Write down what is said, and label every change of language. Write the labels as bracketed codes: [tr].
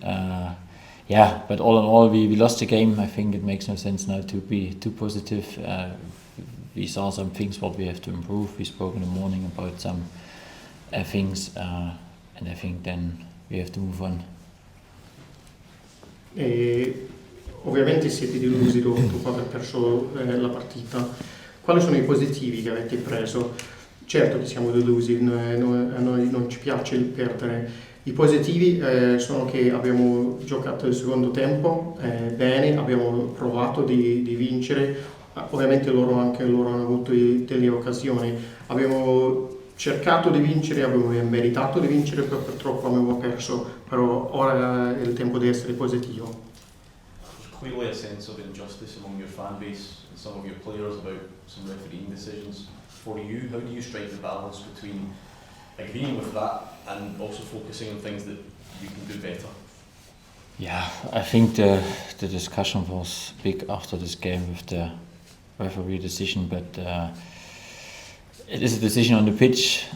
[en] But all in all, we lost the game. I think it makes no sense now to be too positive. We saw some things what we have to improve. We spoke in the morning about some things, and I think then we have to move on. [it] Ovviamente siete delusi dopo aver perso la partita. Quali sono i positivi che avete preso? Certo che siamo delusi, a noi non ci piace il perdere. I positivi sono che abbiamo giocato il secondo tempo bene, abbiamo provato di vincere, ovviamente loro hanno avuto delle occasioni, abbiamo cercato di vincere, abbiamo meritato di vincere, però purtroppo abbiamo perso, però ora è il tempo di essere positivo. [en] There's clearly a sense of injustice among your fan base and some of your players about some refereeing decisions. For you, how do you strike the balance between agreeing with that and also focusing on things that you can do better? Yeah, I think the discussion was big after this game with the referee decision, but it is a decision on the pitch.